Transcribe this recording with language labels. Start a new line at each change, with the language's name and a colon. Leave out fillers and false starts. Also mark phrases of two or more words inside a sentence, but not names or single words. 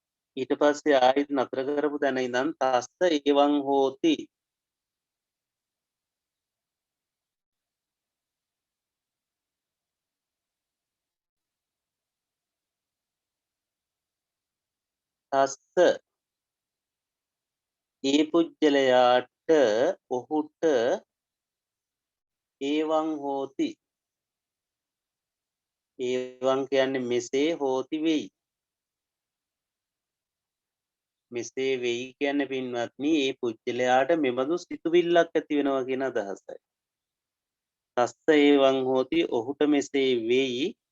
Sinhala: ඊට පස්සේ ආයෙත් නතර කරපු තැන ඉඳන්
Pali: තස්ස එවං හෝති තස්ස
Sinhala: ඒ පුජ්‍යලයාට ඔහුට
Pali: ඒවං හෝති
Sinhala: ඒවං කියන්නේ මෙසේ හෝති වෙයි මෙසේ වෙයි කියන්නේ පින්වත්නි ඒ පුජ්‍යලයාට මෙබඳු සිතුවිල්ලක් ඇති වෙනවා කියන අදහසයි
Pali: තස්ස ඒවං හෝති
Sinhala: ඔහුට මෙසේ වෙයි